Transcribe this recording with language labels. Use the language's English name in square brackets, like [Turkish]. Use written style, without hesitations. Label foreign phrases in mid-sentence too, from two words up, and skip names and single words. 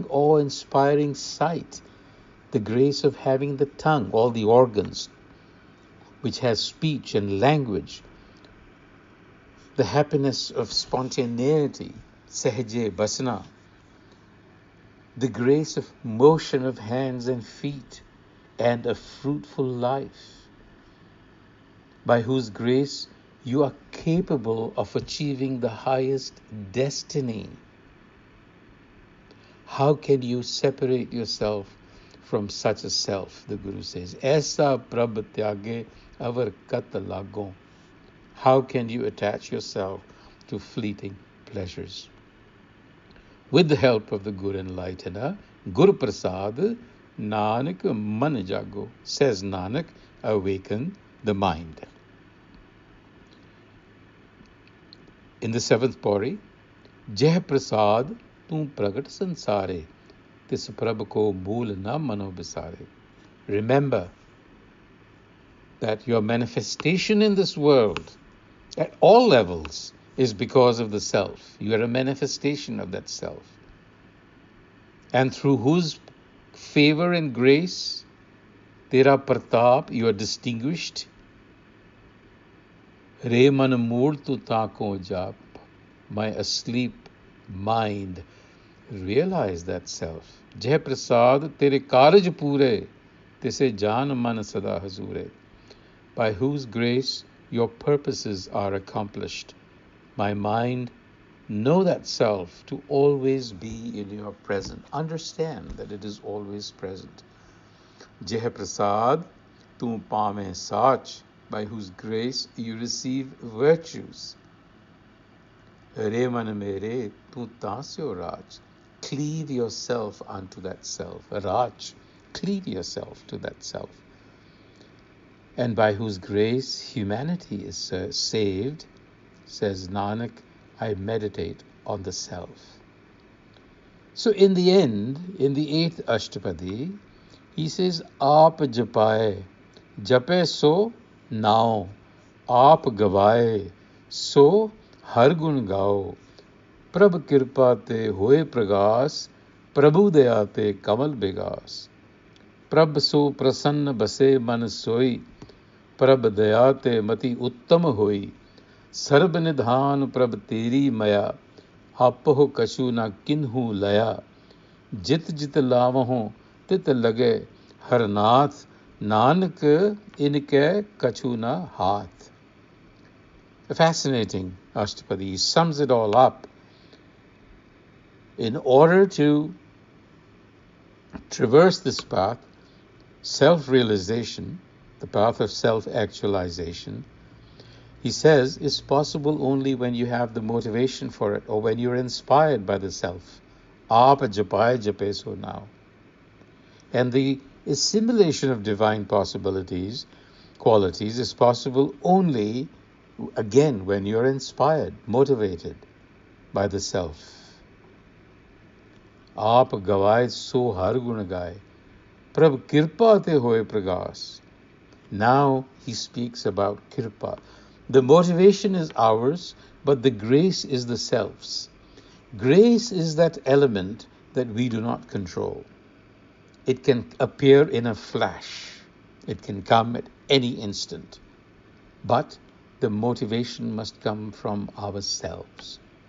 [English] awe-inspiring sight, the grace of having the tongue, all the organs, which has speech and language, the happiness of spontaneity, [Punjabi] ਸਹਜਿ ਬਸਨਾ, [English] the grace of motion of hands and feet, and a fruitful life, by whose grace you are capable of achieving the highest destiny. How can you separate yourself from such a self? The Guru says, [Punjabi] ਐਸਾ ਪ੍ਰਭੁ ਤਿਆਗਿ ਅਵਰ ਕਤ ਲਾਗਹੁ. [English] How can you attach yourself to fleeting pleasures? With the help of the Guru Enlightener, [Punjabi] ਗੁਰ ਪ੍ਰਸਾਦਿ, ਨਾਨਕ ਮਨ ਜਾਗਹੁ. [English] Says Nanak, awaken the mind. In the seventh pauri, [Punjabi] ਜਿਹ ਪ੍ਰਸਾਦਿ, ਤੂ ਪ੍ਰਗਟੁ ਸੰਸਾਰਿ, ਤਿਸੁ ਪ੍ਰਭ ਕਉ ਮੂਲਿ ਨ ਮਨਹੁ ਬਿਸਾਰਿ. [English] Remember that your manifestation in this world, at all levels, is because of the self. You are a manifestation of that self. And through whose favor and grace, [Punjabi] ਤੇਰਾ ਪ੍ਰਤਾਪੁ, [English] you are distinguished. [Punjabi] ਰੇ ਮਨ ਮੂੜ ਤੂ ਤਾਕਉ ਜਾਪਿ, [English] my asleep mind, realize that self. [Punjabi] ਜਿਹ ਪ੍ਰਸਾਦਿ, ਤੇਰੇ ਕਾਰਜ ਪੂਰੇ, ਤਿਸਹਿ ਜਾਨੁ ਮਨ ਸਦਾ ਹਜੂਰੇ. [English] By whose grace your purposes are accomplished. My mind, know that self to always be in your present. Understand that it is always present. [Punjabi] ਜਿਹ ਪ੍ਰਸਾਦਿ, ਤੂ ਪਾਵਹਿ ਸਾਚੁ, [English] by whose grace you receive virtues. [Punjabi] ਰੇ ਮਨ ਮੇਰੇ, ਤੂ ਤਾਸਿਉ ਰਾਚੁ. [English] Cleave yourself unto that self. Raj, cleave yourself to that self. And by whose grace humanity is saved, says Nanak, I meditate on the self. So in the end, in the eighth Ashtapadi, he says, [Punjabi] ਆਪਿ ਜਪਾਏ, ਜਪੈ ਸੋ ਨਾਉ, aap ਗਾਵਾਏ, ਸੋ ਹਰਿ ਗੁਨ ਗਾਉ, ਪ੍ਰਭ ਕਿਰਪਾ ਤੇ ਹੋਇ ਪ੍ਰਗਾਸੁ, ਪ੍ਰਭੂ ਦਇਆ ਤੇ ਕਮਲ ਬਿਗਾਸੁ, ਪ੍ਰਭ ਸੁ ਪ੍ਰਸੰਨ ਬਸੈ ਮਨਿ ਸੋਇ, ਪ੍ਰਭ ਦਇਆ ਤੇ ਮਤਿ ਊਤਮ ਹੋਇ, ਸਰਬ ਨਿਧਾਨ ਪ੍ਰਭ ਤੇਰੀ ਮਇਆ, ਆਪਹੁ ਕਛੂ ਨ ਕਿਨਹੂ ਲਇਆ, ਜਿਤੁ ਜਿਤੁ ਲਾਵਹੁ ਤਿਤੁ ਲਗਹਿ ਹਰਿ ਨਾਥ, ਨਾਨਕ ਇਨਕੈ ਕਛੂ ਨ ਹਾਥ. [English] A fascinating Ashtapadi. He sums it all up. In order to traverse this path, self-realization, the path of self-actualization, he says, is possible only when you have the motivation for it, or when you're inspired by the self. [Punjabi] ਆਪਿ ਜਪਾਏ ਜਪੈ ਸੋ ਨਾਉ. [English] And the assimilation of divine possibilities, qualities, is possible only, again, when you're inspired, motivated by the self. [Punjabi] ਆਪਿ ਗਾਵਾਏ ਸੋ ਹਰਿ ਗੁਨ ਗਾਏ, ਪ੍ਰਭ ਕਿਰਪਾ ਤੇ ਹੋਇ ਪ੍ਰਗਾਸੁ. [English] Now he speaks about kirpa. The motivation is ours, but the grace is the self's. Grace is that element that we do not control. It can appear in a flash. It can come at any instant. But the motivation must come from ourselves.